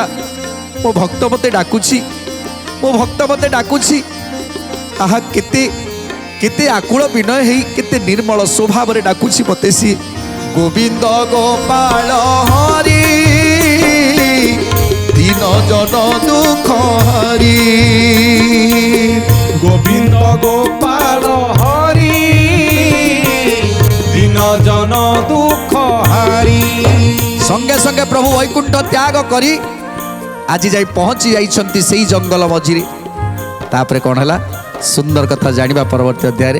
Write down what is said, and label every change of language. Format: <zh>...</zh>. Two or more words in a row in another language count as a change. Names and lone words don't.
<or>ମୋ ଭକ୍ତ ମୋତେ ଡାକୁଛି, ମୋ ଭକ୍ତ ମୋତେ ଡାକୁଛି। ଆହା, କେତେ କେତେ ଆକୁଳ ବିନୟ ହେଇ କେତେ ନିର୍ମଳ ସ୍ୱଭାବରେ ଡାକୁଛି ମୋତେ ସିଏ। ଗୋବିନ୍ଦ ଗୋପାଳ ହରି ଦିନ ଜନ ଦୁଃଖ ହରି। ଗୋବିନ୍ଦ ଗୋପାଳ ହରି ଦିନ ଜନ ଦୁଃଖ ହାରି। ସଙ୍ଗେ ସଙ୍ଗେ ପ୍ରଭୁ ବୈକୁଣ୍ଠ ତ୍ୟାଗ କରି ଆଜି ଯାଇ ପହଞ୍ଚି ଯାଇଛନ୍ତି ସେଇ ଜଙ୍ଗଲ ମଝିରେ। ତାପରେ କଣ ହେଲା ସୁନ୍ଦର କଥା ଜାଣିବା ପରବର୍ତ୍ତୀ ଅଧ୍ୟାୟେ।</or>